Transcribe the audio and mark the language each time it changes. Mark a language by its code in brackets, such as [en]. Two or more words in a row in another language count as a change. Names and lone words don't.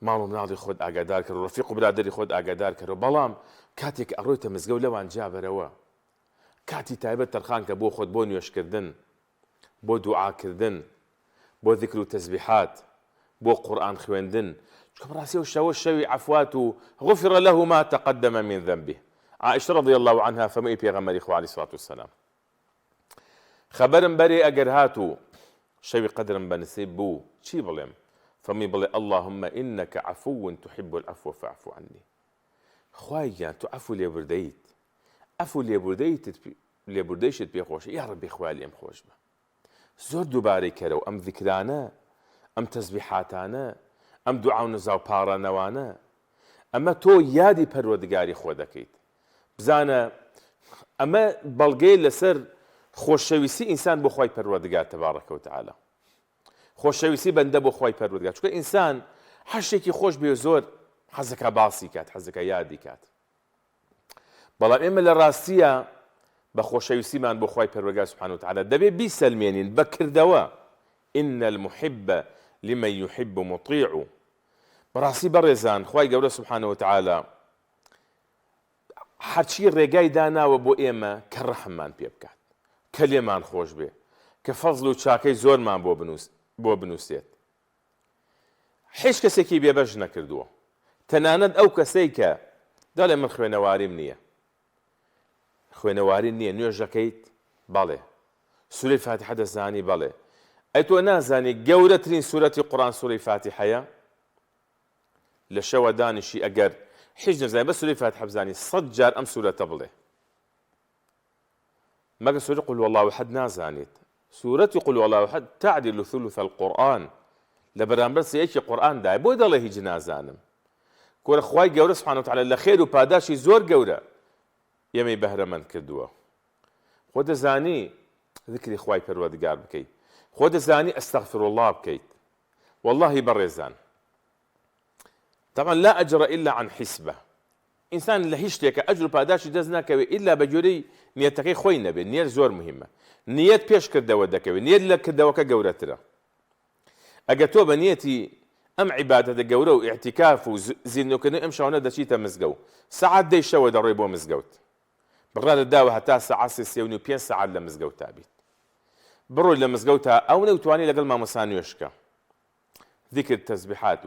[ckb] ماڵ و مناڵی خۆت ئاگادار کرد و ڕەفیق و برادری خۆت ئاگادار کردەوە بەڵام کاتێک ئەڕۆیتە مزگەوت لەوان جابەرەوە کاتی تایبەت تەرخان کە بۆ خۆت بۆ نوێشکردن بۆ دوعاکردن بۆ ذیکر و تەسبیحات بۆ قورئان خوێندن چونکە بەڕاستی ئەو شەوە شەوی عەفوات و [ar] غفر له ما تقدم من ذنبه. [ckb] عائشة [ar] رضي الله عنها [ckb] فەرمووی پێغەمبەری خوا [ar] عەلەیهی سڵات وسەلام [ckb] خەبەرم بەرێ ئەگەر هاتوو شەوی قەدرم بەنسیب بوو چی بڵێم؟ فەرمووی بڵێ [ar] اللهم إنك عفو تحب العفو فاعف عني. [ckb] خوای گیان تۆ عەفو لێبوردەیت، عەفو لێبوردەیشت پێخۆشە، [ar] یا ڕەبی [ckb] خوای لێم خۆش بە. زۆر دووبارەی کەرەوە ئەم ذیکرانە، ئەم تەسبیحاتانە، ئەم دوعا و نزا و پاڕانەوانە، ئەمە تۆ یادی پەروەردگاری خۆ دەکەیت. بزانە ئەمە بەڵگەی لەسەر خۆشەویستی ئینسان بۆ خوای پەروەردگار [ar] تەبارەکە و تەعالا. [ckb] خۆشەویستی بەندە بۆ خوای پەروەردگار، چونکە ئینسان هەر شتێکی خۆش بێ زۆر حەزەکە باسی کات، حەزەکە یادی کات. بەڵام ئێمە لە ڕاستیە بە خۆشەویستیمان بۆ خوای پەروەردگار [ar] سوبحانه وتعالا [ckb] دەبێ بیسەلمێنین بەکردەوە. [ar] إن المحب لمن يحب مطيع. [ckb] بەڕاستی بەڕێزان خوای گەورە [ar] سوبحانه وتعالا [ckb] هەرچی ڕێگای داناوە بۆ ئێمە کە ڕەحممان پێ بکات، کە لێمان خۆش بێ، کە فەزڵ و چاکەی زۆرمان بۆ بنووسێت. هیچ کەسێکی بێبەش نەکردووە، تەنانەت ئەو کەسەی کە دەڵێ من خوێنەواریم نییە، خوێنەواری نییە، نوێژەکەیت بەڵێ، سوورەی فاتحە دەزانی بەڵێ، ئەی تۆ نازانی گەورەترین سوورەتی قورئان سوورەی فاتحەیە؟ لە شەوە دانیشی ئەگەر هیچ نەزانی بە سوورەی فاتحە بزانی 100 جار ئەم سوورەتە بڵێ، مەگە سوورەی [ar] قول والله أحد [ckb] نازانیت. سوورەتی [ar] قول والله أحد تعدل ثلث القورآن، [ckb] لە بەرامبەر سەیەکی قورئاندایە، بۆی دەڵێ هیچ نازانم. کۆرە خوای گەورە [ar] سوبحانه وتعالا [ckb] لە خێر و پاداشی زۆر گەورە ئێمەی بەهرەمەند کردووە. خۆ دەزانی ذکری خوای پەروەردگار بکەیت، خۆ دەزانی [ar] ئەستەغفر الله [ckb] بکەیت. [ar] والله بەڕێزان طبعا لا أجر إلا عن حسبة. [ckb] ئینسان لە هیچ شتێکە ئەجر و پاداشی دەست ناکەوێت ئیلا بە جۆرەی نیەتەکەی خۆی نەبێت. نیەت زۆر مهمە، نیەت پێش کردەوە دەکەوێت، نیەت لە کردەوەکە گەورەترە. ئەگەر تۆ بە نیەتی ئەم عیبادەتە گەورە و ئیعتیکاف و زیندوکردنی ئەم شەوانە دەچیتە مزگەوت، سەعات 10 شەوە دەڕۆی بۆ مزگەوت، بڕادە داوە هەتا سەعات 3:35 سەعات لە مزگەوت تابیت، بڕۆی لە مزگەوت تا ئەو نەوتوانی لەگەڵ مامۆستا نوێشکە ذیکر تەسبیحات.